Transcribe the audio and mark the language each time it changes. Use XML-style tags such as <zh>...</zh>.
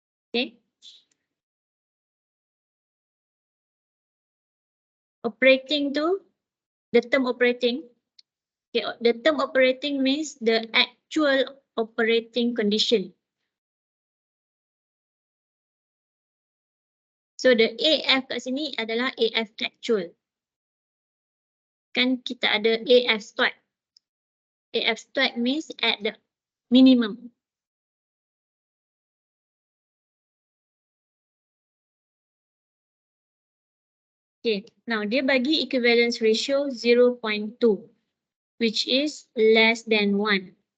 <en>Okay. Operating tu, the term operating. Okay, the term operating means the actual operating condition. So the AF</en> <ms>kat sini adalah</ms> <en>AF actual.</en> <ms>Kan kita ada AF start.</ms> <en>AF start means at the minimum. Okay, now</en> <ms>dia bagi</ms> <en>equivalence ratio 0.2, which is less than 1.</en>